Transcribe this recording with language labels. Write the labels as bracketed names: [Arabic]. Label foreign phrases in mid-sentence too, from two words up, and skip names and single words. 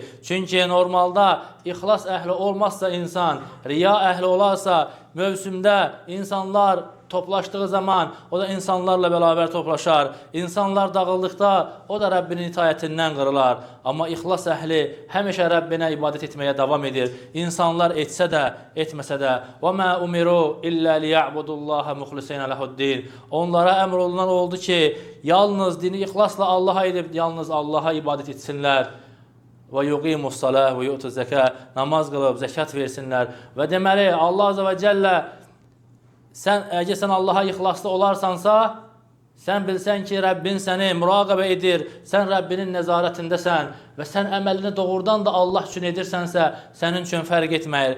[Azerbaijani] Çünki normalda ixlas əhli olmazsa insan, riya əhli olarsa, mövsümdə insanlar toplaşdığı zaman o da insanlarla bərabər toplaşar. İnsanlar dağıldıqda o da Rəbbinin itayətindən qırılar. Amma ixlas əhli həmişə Rəbbinə ibadət etməyə davam edir. İnsanlar etsə də, etməsə də. [Arabic] وَمَا أُمِرُوا إِلَّا لِيَعْبُدُوا اللّٰهَ مُخْلِصِينَ لَهُ الدِّينَ. [Azerbaijani] Onlara əmr olunan oldu ki, yalnız dini ixlasla Allaha edib, yalnız Allaha ibadət etsinlər. [Arabic] وَيُقِيمُ الصَّلَاةِ وَيُؤْتُ الزَّكَاةِ. [Azerbaijani] Namaz qılıb, zəkat versinlər. Və deməli, Allah [Arabic] عز وجل [Azerbaijani] əgər sən Allaha ixlaslı olarsansa, sən bilsən ki, Rəbbin səni müraqibə edir, sən Rəbbinin nəzarətindəsən və sən əməlini doğrudan da Allah üçün edirsənsə, sənin üçün fərq etməyir.